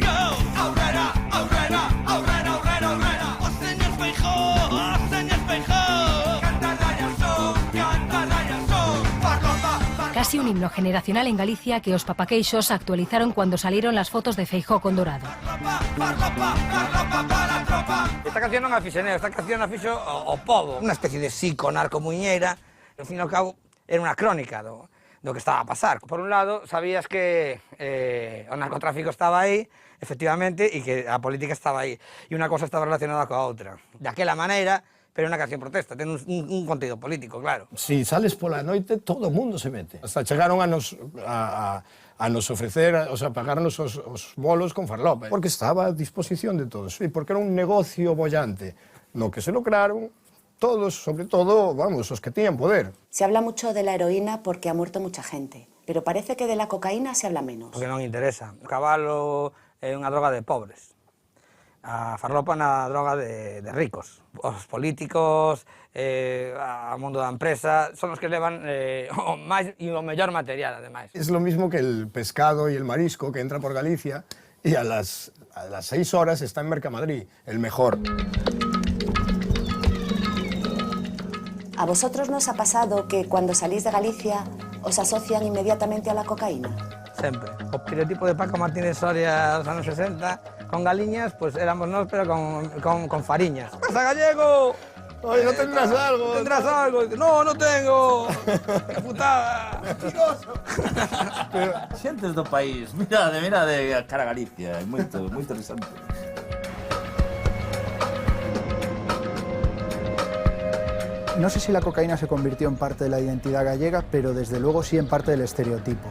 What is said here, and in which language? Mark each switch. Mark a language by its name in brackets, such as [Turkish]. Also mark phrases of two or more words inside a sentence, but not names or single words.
[Basque] Aurrera, aurrera, aurrera, aurrera, aurrera. [Galician] O señor Feijóo, o señor Feijóo. Canta rayas son, farlopa. [Spanish] Casi un himno generacional en Galicia que os papaqueixos actualizaron cuando salieron las fotos de Feijóo con Dorado. [Galician] Esta canción non a fixen eu, esta canción a fixo o povo. Unha especie de psico-narcomuñeira, ao fin e ao cabo era unha crónica do que estaba a pasar. Por un lado, sabías que o narcotráfico estaba aí, efectivamente, e que a política estaba aí. E unha cosa estaba relacionada coa outra. Daquela maneira, pero é unha canción protesta, ten un contido político, claro. Si sales pola noite, todo o mundo se mete. Hasta chegaron a nos ofrecer, [Spanish] o sea, [Galician] pagarnos os bolos con farlopa, porque estaba a disposición de todos, e porque era un negocio bollante, no que se lucraron todos, sobre todo, vamos, os que tiñan poder. [Spanish] Se habla mucho de la heroína porque ha muerto mucha gente, pero parece que de la cocaína se habla menos. [Galician] Porque non interesa. O cabalo é unha droga de pobres. A farlopa é unha droga de ricos. Os políticos, o mundo da empresa, son os que levan o máis e o mellor material, ademais. [Spanish] Es lo mismo que el pescado y el marisco que entra por Galicia y a las 6 horas está en Mercamadrid, el mejor. ¿A vosotros no os ha pasado que cuando salís de Galicia os asocian inmediatamente a la cocaína? [Galician] Sempre. O estereotipo de Paco Martínez Soria dos anos 60, con galiñas, pues éramos nós, pero con fariñas. [Spanish] ¡Pasa, gallego! Oye, ¿no tendrás algo? ¿Tendrás algo? No, no tengo. ¡Qué putada! [Galician] Xentes do país, mira de cara a Galicia, é moi interesante. [Spanish] No sé si la cocaína se convirtió en parte de la identidad gallega, pero desde luego sí en parte del estereotipo.